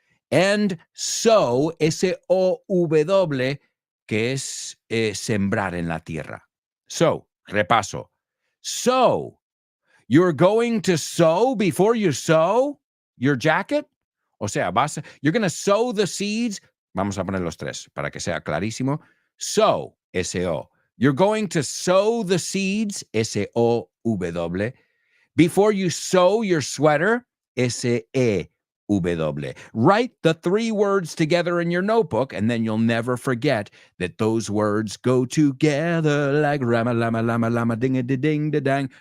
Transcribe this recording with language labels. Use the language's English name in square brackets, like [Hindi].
[English] And so, S-O-W, [Spanish] que es sembrar en la tierra. So, repaso. [English] So, you're going to sew before you sew your jacket? [Spanish] O sea, [English] you're going to sow the seeds. [Spanish] Vamos a poner los 3 para que sea clarísimo. [English] Sow, S-O. You're going to sow the seeds, S-O-W, before you sew your sweater, S-E-W. Write the 3 words together in your notebook, and then you'll never forget that those words go together like rama, lama, lama, lama, ding-a-ding-da-dang.